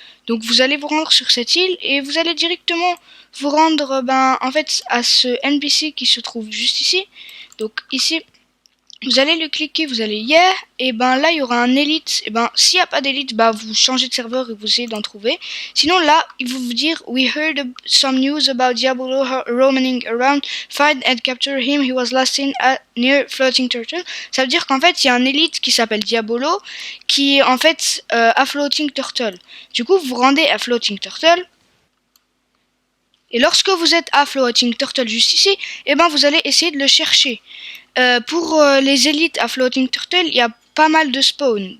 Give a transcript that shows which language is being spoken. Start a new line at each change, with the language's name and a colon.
French: Donc vous allez vous rendre sur cette île et vous allez directement vous rendre en fait à ce NPC qui se trouve juste ici. Donc ici vous allez le cliquer, vous allez yeah, et là il y aura un élite. Et s'il n'y a pas d'élite, vous changez de serveur et vous essayez d'en trouver. Sinon là, il va vous dire
English: we heard some news about Diabolo roaming around, find and capture him, he was last seen near Floating Turtle.
French: Ça veut dire qu'en fait il y a un élite qui s'appelle Diabolo qui est en fait à Floating Turtle. Du coup vous vous rendez à Floating Turtle. Et lorsque vous êtes à Floating Turtle juste ici, vous allez essayer de le chercher. Pour les élites à Floating Turtle, il y a pas mal de spawns.